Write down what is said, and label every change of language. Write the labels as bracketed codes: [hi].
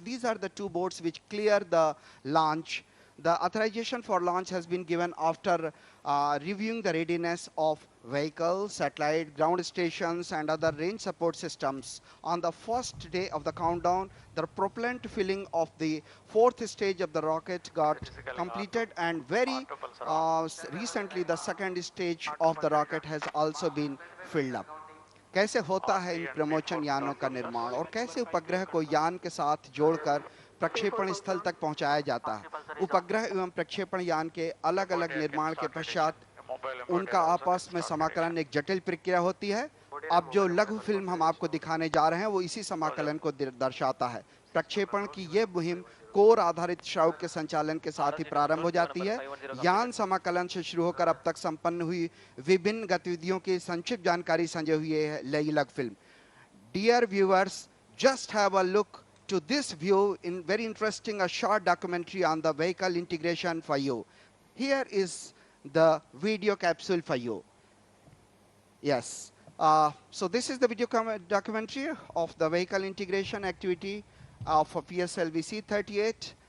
[en] These are the two boards which clear the launch. The authorization for launch has been given after reviewing the readiness of vehicles, satellite, ground stations, and other range support systems. On the first day of the countdown, the propellant filling of the fourth stage of the rocket got completed, and very recently the second stage of the rocket has also been filled up. [hi] कैसे होता है इन प्रमोचन यानों का निर्माण और कैसे उपग्रह को यान के साथ जोड़कर प्रक्षेपण स्थल तक पहुंचाया जाता है. उपग्रह एवं प्रक्षेपण यान के अलग अलग निर्माण के पश्चात उनका आपस में समाकलन एक जटिल प्रक्रिया होती है. अब जो लघु फिल्म हम आपको दिखाने जा रहे हैं वो इसी समाकलन को दर्शाता है. प्रक्षेपण की ये मुहिम कोर आधारित श्राव के संचालन के साथ ही प्रारंभ हो जाती है. यान समाकलन से शुरू होकर अब तक संपन्न हुई विभिन्न गतिविधियों की संक्षिप्त जानकारी संजय हुई है नई लघु film. [en] Dear viewers, just have a look to this view in very interesting a short documentary on the vehicle integration for you. Here is the video capsule for you. Yes. So this is the video documentary of the vehicle integration activity of a PSLV C-38.